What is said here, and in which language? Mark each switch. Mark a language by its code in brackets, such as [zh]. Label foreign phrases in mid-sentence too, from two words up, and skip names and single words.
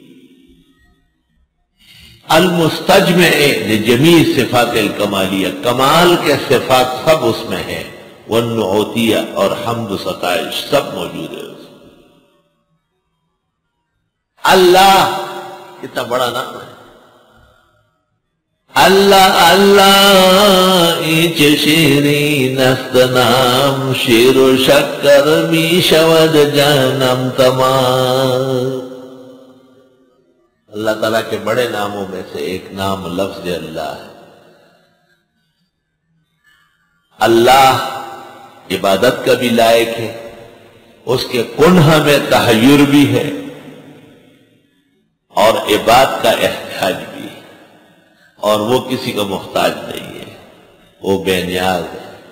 [ar] المستجمع لجمیع صفات الکمالیہ، [ur] کمال کے صفات سب اس میں ہیں، والنعوتیہ اور حمد و ستائش سب موجود ہے۔ اللہ کتنا بڑا نام ہے۔ [fa] اللہ اللہ ایچ شیرین است نام، شیر و شکر می شود جانم تمام۔ [ur] اللہ تعالیٰ کے بڑے ناموں میں سے ایک نام لفظ اللہ ہے۔ اللہ عبادت کا بھی لائق ہے، اس کے کنہ میں تحیر بھی ہے، اور عبادت کا احتیاج بھی ہے، اور وہ کسی کا محتاج نہیں ہے، وہ بے نیاز ہے۔